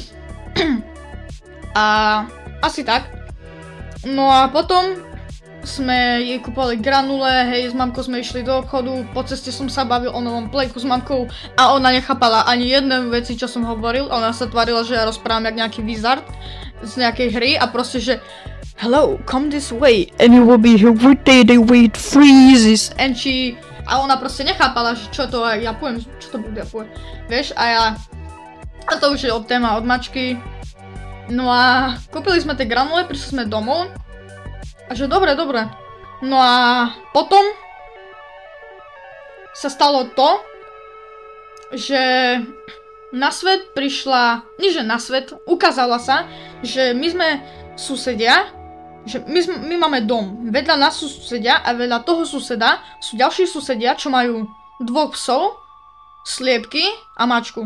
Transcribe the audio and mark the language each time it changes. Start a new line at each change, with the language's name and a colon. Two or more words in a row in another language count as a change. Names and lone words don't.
Slovak: A asi tak. No a potom sme jej kúpali granule, hej, s mamkou sme išli do obchodu, po ceste som sa bavil o novom playku s mamkou a ona nechápala ani jedné veci, čo som hovoril, ona sa tvarila, že ja rozprávam jak nejaký wizard z nejakej hry a proste, že
English: hello, come this way and you will be here with the way it freezes and she...
Slovak: A ona proste nechápala, že čo to ja poviem, čo to bude, ja poviem, vieš, a to už je od téma od mačky. No a kúpili sme tie granule, prišli sme domov a že dobre. No a potom sa stalo to, že na svet prišla, nie že na svet, ukázala sa, že my sme susedia, že my máme dom, vedľa nás sú susedia a vedľa toho suseda sú ďalší susedia, čo majú 2 psov, sliepky a mačku.